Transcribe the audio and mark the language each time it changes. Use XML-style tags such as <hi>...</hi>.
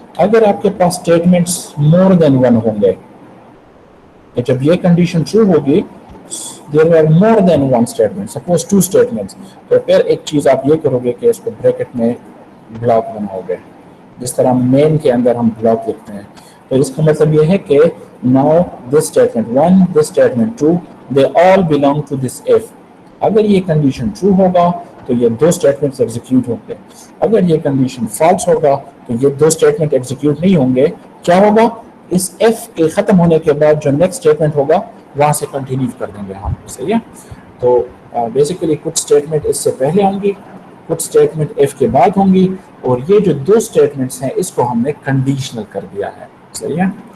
<ur>اگر آپ کے پاس اسٹیٹمنٹس مور دین ون ہوں گے کہ جب یہ کنڈیشن ٹرو ہوگی</ur> <en>there were more than one statement, suppose two statements,</en> <ur>تو پھر ایک چیز آپ یہ کرو گے کہ اس کو بریکٹ میں بلاک بناؤ گے جس طرح مین کے اندر ہم بلاک لکھتے ہیں. تو اس کا مطلب یہ ہے کہ</ur> <en>now this statement 1, this statement 2, they all belong to this if.</en> <ur>اگر یہ کنڈیشن ٹرو ہوگا تو یہ دو اسٹیٹمنٹس ایگزیکیوٹ ہوں گے. اگر یہ کنڈیشن فالس ہوگا تو یہ دو اسٹیٹمنٹ ایگزیکیوٹ نہیں ہوں گے. کیا ہوگا؟ اس ایف کے ختم ہونے کے بعد جو نیکسٹ اسٹیٹمنٹ ہوگا وہاں سے کنٹینیو کر دیں گے ہم. صحیح ہے. تو بیسیکلی کچھ اسٹیٹمنٹ اس سے پہلے ہوں گی, کچھ اسٹیٹمنٹ ایف کے بعد ہوں گی, اور یہ جو دو اسٹیٹمنٹس ہیں اس کو ہم نے کنڈیشنل کر دیا ہے. صحیح ہے.</ur>